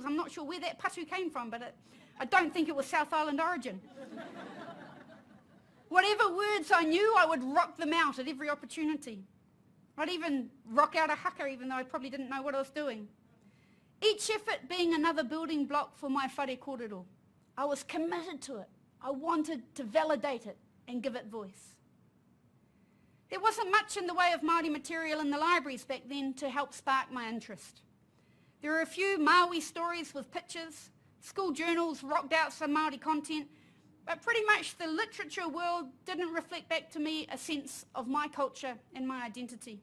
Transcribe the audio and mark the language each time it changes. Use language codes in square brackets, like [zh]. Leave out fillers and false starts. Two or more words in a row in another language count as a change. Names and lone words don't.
[en] I'm not sure where that patu came from, but I don't think it was South Island origin. Whatever words I knew, I would rock them out at every opportunity. I'd even rock out a haka, even though I probably didn't know what I was doing. Each effort being another building block for my whare kōrero. I was committed to it. I wanted to validate it and give it voice. There wasn't much in the way of Māori material in the libraries back then to help spark my interest. There were a few Māori stories with pictures, school journals rocked out some Māori content, but pretty much the literature world didn't reflect back to me a sense of my culture and my identity.